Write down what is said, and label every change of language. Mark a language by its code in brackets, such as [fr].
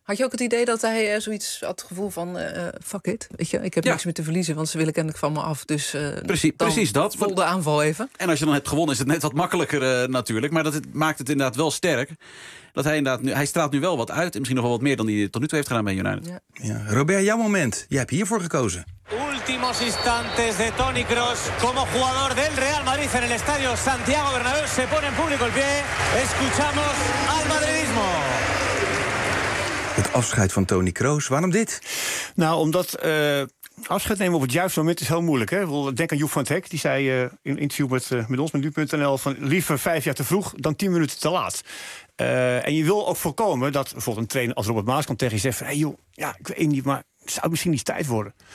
[nl] Had je ook het idee dat hij zoiets had, het gevoel van fuck it, weet je, ik heb niks meer te verliezen, want ze willen kennelijk van me af. Dus precies dat. Vol de aanval even. En als je dan hebt gewonnen, is het net wat makkelijker natuurlijk. Maar dat maakt het inderdaad wel sterk. Dat hij inderdaad nu, hij straalt nu wel wat uit. En misschien nog wel wat meer dan hij tot nu toe heeft gedaan bij United. Ja. Ja. Robert, jouw moment. Jij hebt hiervoor gekozen. [es] Últimos instantes de Toni Kroos como jugador del Real Madrid en el estadio Santiago Bernabéu. Se pone en público el pie. Escuchamos al madridismo. [nl] Het afscheid van Toni Kroos. Waarom dit? Nou, omdat afscheid nemen op het juiste moment is heel moeilijk. Hè? Denk aan Joep van het Hek. Die zei in een interview met ons, met nu.nl, van liever 5 jaar te vroeg dan 10 minuten te laat. En je wil ook voorkomen dat bijvoorbeeld een trainer als Robert Maaskant tegen je zegt van, hey joh, ja, ik weet niet, maar het zou misschien niet tijd worden.